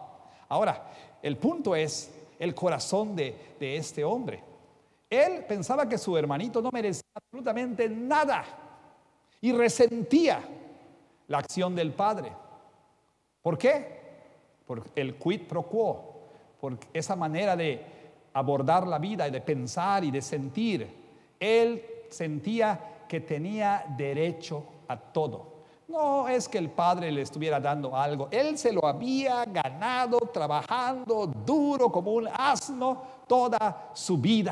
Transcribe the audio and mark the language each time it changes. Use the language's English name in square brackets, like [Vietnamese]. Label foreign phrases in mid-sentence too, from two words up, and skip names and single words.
[Spanish] Ahora, el punto es el corazón de este hombre. Él pensaba que su hermanito no merecía absolutamente nada y resentía la acción del padre. ¿Por qué? Por el [Latin] quid pro quo, [Spanish] por esa manera de abordar la vida y de pensar y de sentir. Él sentía que tenía derecho a todo. No es que el padre le estuviera dando algo, él se lo había ganado trabajando duro como un asno toda su vida.